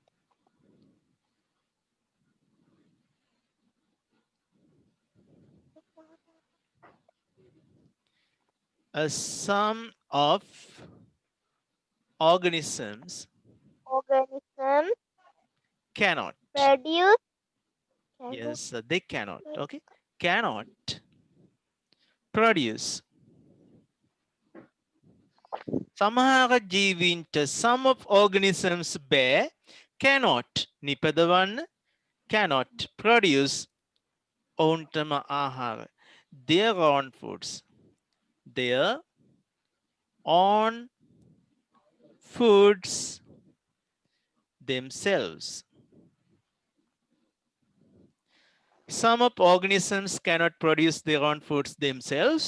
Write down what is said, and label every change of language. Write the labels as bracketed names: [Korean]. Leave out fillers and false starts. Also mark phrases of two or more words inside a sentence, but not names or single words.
[English] A sum of organisms Organism cannot. produce Yes, they cannot. Okay. Cannot produce. [Sinhala] සමහර ජීවීන්ට [English] some of organisms bear cannot නිපදවන්න cannot produce [Sinhala] ඔවුන්ටම ආහාර [English] their own foods their own foods themselves. Some of organisms cannot produce their own foods themselves.